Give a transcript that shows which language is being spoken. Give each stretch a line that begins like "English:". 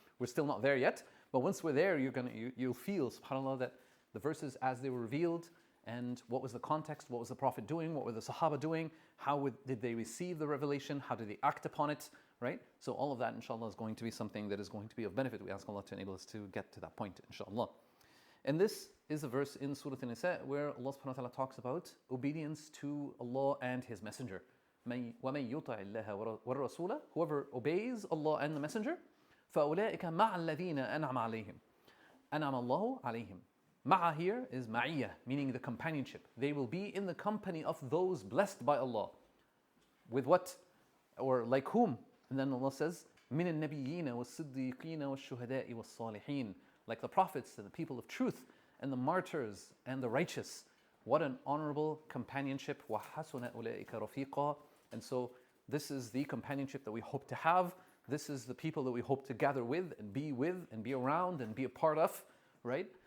English: We're still not there yet, but once we're there, you'll feel, subhanAllah, that the verses as they were revealed and what was the context, what was the Prophet doing, what were the Sahaba doing, did they receive the revelation, how did they act upon it, right? So all of that, inshallah, is going to be something that is going to be of benefit. We ask Allah to enable us to get to that point, inshallah. And this is a verse in Surah An-Nisa where Allah subhanahu wa ta'ala talks about obedience to Allah and His Messenger.
Arabic: وَمَن يُطَعِ اللَّهَ وَالرَّسُولَ.
English: Whoever obeys Allah and the Messenger,
Arabic: فَأُولَٰئِكَ مَعَ الَّذِينَ أَنْعَمَ عَلَيْهِمْ أَنْعَمَ اللَّهُ عَلَيْهِمْ.
English: Ma'a here is ma'iyah, meaning the companionship. They will be in the company of those blessed by Allah. With what? Or like whom? And then Allah says,
Arabic: مِنَ النَّبِيِّينَ وَالصِّدِّيقِينَ وَالشُّهَدَاءِ وَالصَّالِحِينَ.
English: Like the prophets and the people of truth and the martyrs and the righteous. What an honorable companionship.
Arabic: وَحَسُنَ أُولَٰئِكَ رَفِيقًا.
English: And so this is the companionship that we hope to have. This is the people that we hope to gather with and be around and be a part of, right?